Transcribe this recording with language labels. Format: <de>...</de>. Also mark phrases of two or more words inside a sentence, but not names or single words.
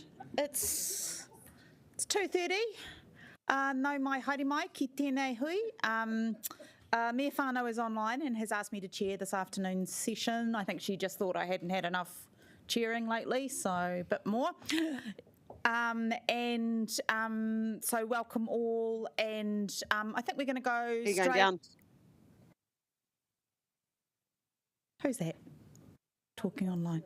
<en>It's 2:30.</en> <mi>No mai haere mai ki tēnei hui.</mi> <en>Mea whānau is online and has asked me to chair this afternoon's session. I think she just thought I hadn't had enough chairing lately, so a bit more. So welcome all, and I think we're going to go straight... Going down. Who's that talking online?</en>